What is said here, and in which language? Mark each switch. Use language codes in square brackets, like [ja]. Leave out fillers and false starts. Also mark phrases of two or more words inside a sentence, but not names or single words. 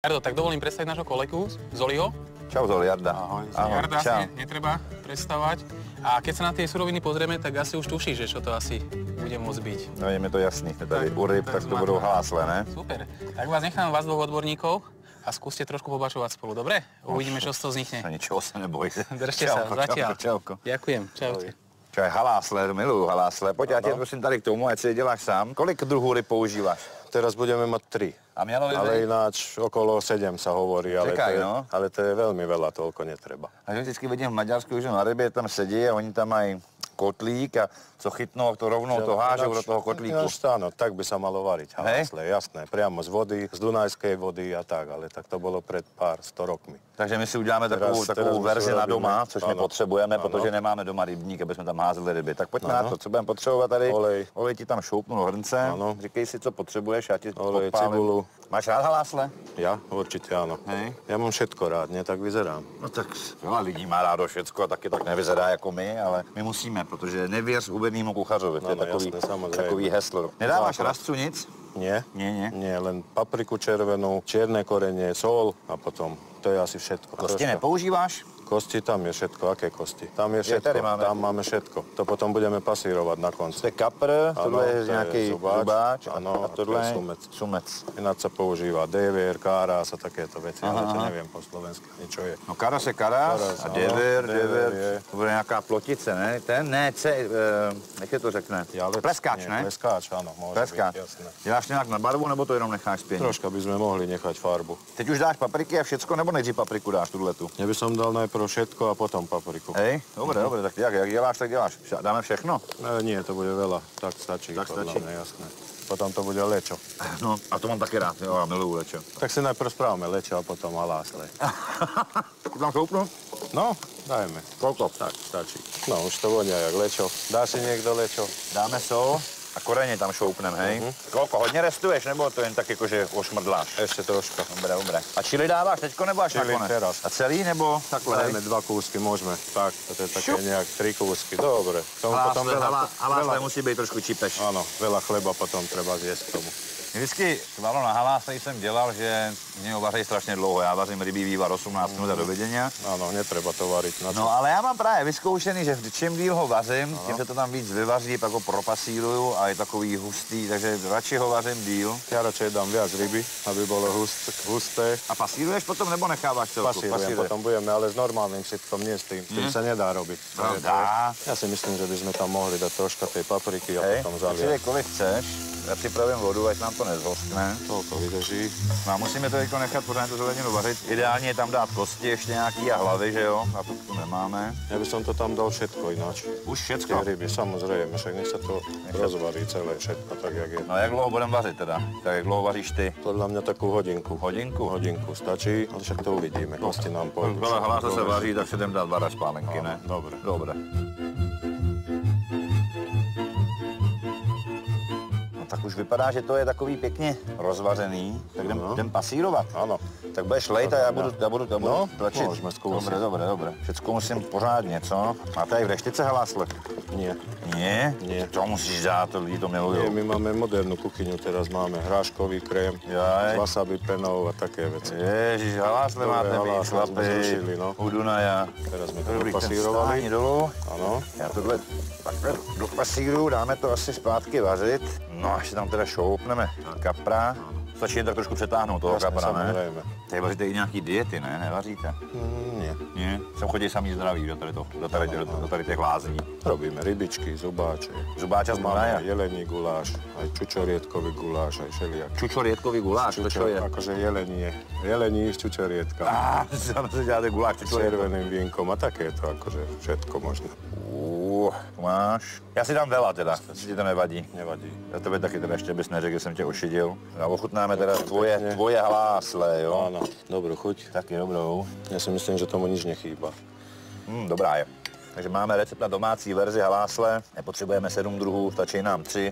[sk] Jardo, tak dovolím predstaviť nášho kolegu Zoliho. Čau Zoli, Jarda. Ahoj. Ahoj. Jarda Čau. asi netreba predstavovať. A keď sa na tie suroviny pozrieme, tak asi už tušíš, že čo to asi bude môcť byť. [cs] No je mi to jasný, tady u ryb, tak to budou halásle, ne? [sk] Super. Tak nechám vás dvoch odborníkov a skúste trošku pobačovať spolu, dobre? Uvidíme, čo z toho vznikne. Ničeho sa neboj. Držte sa, zatiaľ. Čauko. Ďakujem, čaute. Čo je halásle, [cs] miluju halásle. Pojď, já tě prosím tady k tomu, ať si je děláš sám. Kolik druhů ryb používáš? [sk] Teraz budeme mať 3. [cs] A mělo by Ale být? [sk] ináč okolo 7 sa hovorí, Čekaj, no. ale to je veľmi veľa, toľko netreba. [cs] A že vždycky vidím v Maďarsku, že na rybě tam sedí a oni tam mají kotlík a co chytnou, to rovnou to hážou do toho kotlíku. [sk] Ináč áno, tak by sa malo variť halásle, jasné. Priamo z vody, z Dunajskej vody a tak, ale tak to bolo pred pár 100 rokmi. [cs] Takže my si uděláme takovou verzi na doma, což my potřebujeme, protože nemáme doma rybník, aby jsme tam házeli ryby. Tak pojďme na to, co budeme potřebovat tady. Olej ti tam šoupnu do hrnce. Říkej si, co potřebuješ, já ti [sk] Olej, [cs] podpálím. [sk] cibulu. [cs] Máš rád halásle? [sk] Ja? Určite áno. Hej. Ja mám všetko rád, nie? Tak vyzerám. [cs] No tak veľa lidí má rádo všecko a taky tak nevyzerá jako my, ale my musíme, protože nevěř hubenýmu kuchařovi. To je takový heslo. Nedáváš rastcu nic? [sk] Nie. Nie. Nie, len papriku červenú, čierne korenie, sol a potom to je asi všetko. [cs] Kosti nepoužíváš? [sk] Kosti, tam je všetko. Aké kosti? Tam je všetko. Tam máme všetko. To potom budeme pasírovať na konci. [cs] To je kapr, tohle je nějaký zubáč. Ano, a tohle je sumec. [sk] Ináč sa používa devier, káras a takéto veci, ale to neviem po slovensky, niečo je. No karas je karas a devier. [cs] To bude nějaká plotice, ne? Jak je to řekne? Pleskáč, ne? [sk] Pleskáč, áno, môže [cs] Pleskáč. [sk] byť, jasné. [cs] Děláš nějak na barvu, nebo to jenom necháš spěnit? [sk] Troška by sme mohli nechať farbu. [cs] Teď už dáš papriky a všecko, nebo nejdřív papriku dáš tuhletu? [sk] Ja by som dal najprv všetko a potom papriku. [cs] Hej, dobre, tak jak děláš, tak děláš. Dáme všechno? [sk] Nie, to bude veľa, tak stačí. Tak stačí. Mňa, jasné. Potom to bude lečo. [cs] No, a to mám taky rád, jo, já miluju lečo. [sk] Tak si najprv správame lečo a potom halásle. [cs] Tam šoupnu? [sk] No, dajme. Koľko? Tak, stačí. No, už to vonia jak lečo. Dá si niekto lečo? [cs] Dáme sol a koreně tam šoupnem, hej? Koľko, hodně restuješ, nebo to jen tak jakože ošmrdláš? [sk] Ešte troška. Dobre. [cs] A čili dáváš teďko, nebo až [sk] Čili [cs] nakonec? [sk] teraz. [cs] A celý, nebo takhle? [sk] Dajme 2 kúsky, môžeme. Tak, to je také nejak 3 kúsky. Dobre. [cs] Halásle musí být trošku čipeš. [sk] Áno, veľa chleba potom treba zjesť k tomu. [cs] Vždycky svalo na halásle jsem dělal, že mě ho vaří strašně dlouho. Já vařím rybí vývar 18 minut a dovidenia. [sk] Áno, netreba to variť. [cs] No ale já mám právě vyzkoušený, že čím díl ho vařím, tím se to tam víc vyvaří, pak ho propasíruju a je takový hustý, takže radši ho vařím díl. [sk] Ja radšej dám viac ryby, aby bolo husté. [cs] A pasíruješ potom, nebo necháváš celku? [sk] Pasírujem, potom budeme, ale s normálnym sitkom, nie s tým. Tým sa nedá robiť. Dá. Ja si myslím, že by sme tam mohli dať troška tej papriky a potom zaliať. zaliať. [cs] Kolik chceš, já připravím vodu, ať nám to nezhoskne. [sk] Toľko vydrží. [cs] No a musíme to teďko nechat pořád tu zeleninu vařit. Ideálně je tam dát kosti ještě nějaký a hlavy, že jo? A to tu nemáme. [sk] Ja by som to tam dal všetko ináč. Už Tie všetko? ryby, samozrejme, však nech sa to rozvarí celé všetko, tak jak je. [cs] No jak dlouho budeme vařit teda? Tak jak dlouho vaříš ty? [sk] Podľa mňa takú hodinku. Hodinku? Hodinku stačí, ale však to uvidíme, kosti nám pôjdu. [cs] Veľa halásle se vaří, tak si jdem dát 2 spálenky, ne? [sk] Dobre. [cs] Tak už vypadá, že to je takový pěkně rozvařený, tak jdem pasírovat. [sk] Áno. [cs] Tak budeš lejt a já budu tlačit. [sk] Môžeme skúsiť. Dobre. [cs] Všetko musím pořádně, co? Máte aj v reštice halásle? [sk] Nie. Nie? Nie. [cs] To musíš dát, to lidi to milujú. [sk] Nie, my máme modernú kuchyňu, teraz máme hráškový krém, s wasabi penou a také veci. [cs] Ježiš, halásle máte mít, chlapi, u Dunaja. [sk] Teraz sme to [cs] Dobrý, ten [sk] dopasírovali. [cs] stáhni dolů. [sk] Áno. [cs] Já tohle takhle dopasíruju, dáme to asi zpátky vařit. No, až si tam teda šoupneme kapra. Stačí jen tak trošku přetáhnout toho kapra, ne? [sk] Samozrejme. [cs] Tady vaříte i nějaký diety, ne? Nevaříte? [sk] Nie. Nie? [cs] Sem chodí samý zdraví do tady těch lázní. [sk] Robíme rybičky, zubáče. Zubáča z Dunaja? Máme jelení guláš, aj čučoriedkový guláš, aj všelijak. Čučoriedkový guláš, to čo je? Akože jelení z čučoriedka. [cs] Zase děláte guláš [sk] S červeným vínkom a takéto, akože všetko možné. [cs] Máš. Já si dám veľa teda, si ti to nevadí. [sk] Nevadí. [cs] Já tebe taky teda ještě bys neřekl, že jsem tě ošidil. A ochutnáme teda tvoje halásle, jo? [sk] Áno, dobrú chuť. [cs] Taky dobrou. [sk] Ja si myslím, že tomu nič nechýba. [cs] Dobrá je. Takže máme recept na domácí verzi halásle, nepotřebujeme 7 druhů, stačí nám 3.